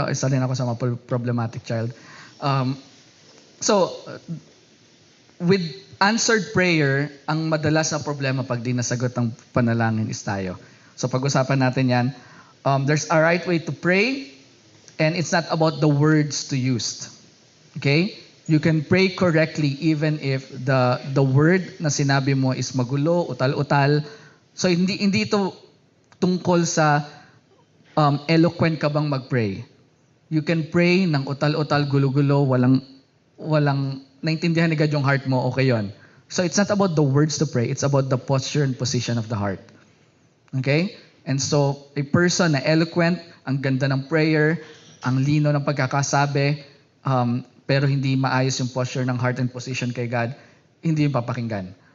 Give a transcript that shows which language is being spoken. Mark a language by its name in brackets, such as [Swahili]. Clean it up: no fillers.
[Filipino] Pero isa rin ako sa mga problematic child. So, with answered prayer, ang madalas na problema pag di nasagot ang panalangin is tayo. So, pag-usapan natin yan. [English] There's a right way to pray, and it's not about the words to use. Okay? You can pray correctly even if the word [Filipino] na sinabi mo is magulo, utal-utal. So hindi ito tungkol sa eloquent ka bang mag-pray. [English] You can pray [Filipino] ng utal-utal, gulo-gulo, walang naintindihan ni God yung heart mo, okay yon. [English] So it's not about the words to pray, it's about the posture and position of the heart. Okay? And so a person [Filipino] na eloquent, ang ganda ng prayer, ang lino ng pagkakasabi, pero hindi maayos yung posture ng heart and position kay God, hindi yung papakinggan.